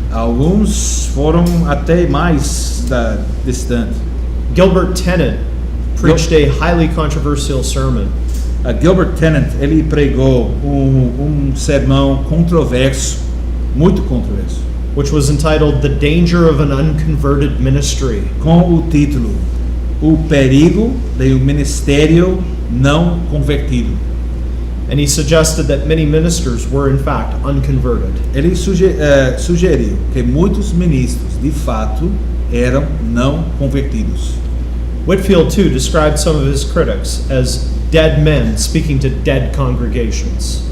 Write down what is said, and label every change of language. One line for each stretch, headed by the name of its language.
Portuguese: alguns foram até mais distante.
English: Gilbert Tennant preached a highly controversial sermon.
Portuguese: Gilbert Tennant, ele pregou sermão controverso, muito controverso,
English: which was entitled The Danger of an Unconverted Ministry.
Portuguese: com o título O Perigo de um Ministério Não Convertido.
English: And he suggested that many ministers were in fact unconverted.
Portuguese: Ele sugeriu que muitos ministros, de fato, eram não convertidos.
English: Whitefield, too, described some of his critics as dead men speaking to dead congregations.